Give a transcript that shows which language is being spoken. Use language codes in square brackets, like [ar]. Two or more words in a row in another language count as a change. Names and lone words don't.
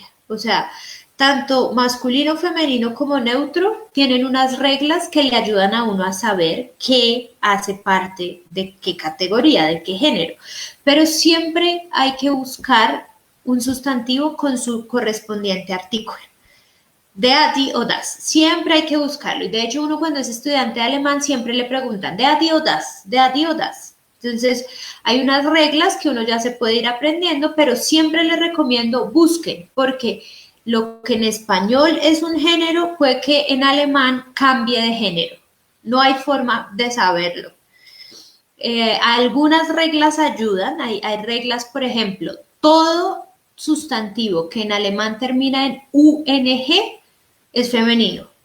[es] O sea, tanto masculino, femenino como neutro tienen unas reglas que le ayudan a uno a saber qué hace parte de qué categoría, de qué género. Pero siempre hay que buscar un sustantivo con su correspondiente artículo. [de] Der, die o das. [es] Siempre hay que buscarlo. Y de hecho, uno cuando es estudiante de alemán siempre le preguntan, [de] der, die o das, der, die o das. [es] Entonces, hay unas reglas que uno ya se puede ir aprendiendo, pero siempre les recomiendo busquen, porque lo que en español es un género puede que en alemán cambie de género. No hay forma de saberlo. Algunas reglas ayudan, hay reglas, por ejemplo, todo sustantivo que en alemán termina en UNG es femenino.